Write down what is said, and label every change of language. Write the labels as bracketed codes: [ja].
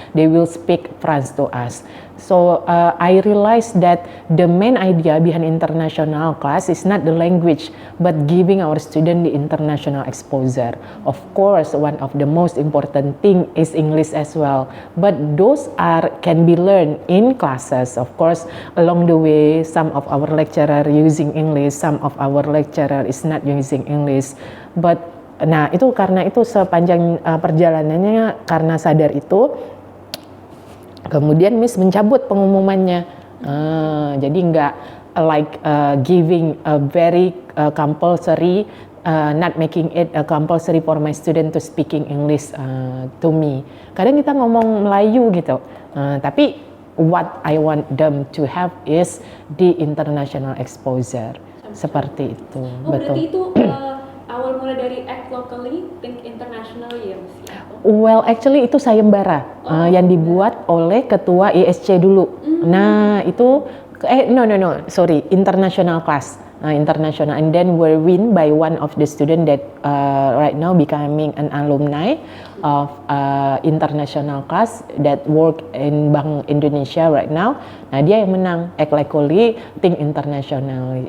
[en] They will speak French to us. So I realized that the main idea behind international class is not the language, but giving our student the international exposure. Of course, one of the most important thing is English as well. But those can be learned in classes. Of course, along the way, some of our lecturer using English, some of our lecturer is not using English. [id] But nah itu karena itu sepanjang perjalanannya, karena sadar itu, kemudian Miss mencabut pengumumannya. Jadi nggak [en] like giving a very compulsory, not making it a compulsory for my student to speaking English to me. [id] Kadang kita ngomong Melayu gitu, tapi [en] what I want them to have is the international exposure. [id] Seperti itu. Betul. Berarti itu awal mulai dari Act Locally, Think Internationally ya Mas? [en] Well, actually [id] itu sayembara yang dibuat oleh ketua ISC dulu. Nah, itu sorry, international class. [en] International, and then were win by one of the student that right now becoming an alumni of international class that work in Bank Indonesia right now. [id] Nah, dia yang menang Act Locally, Think Internationally.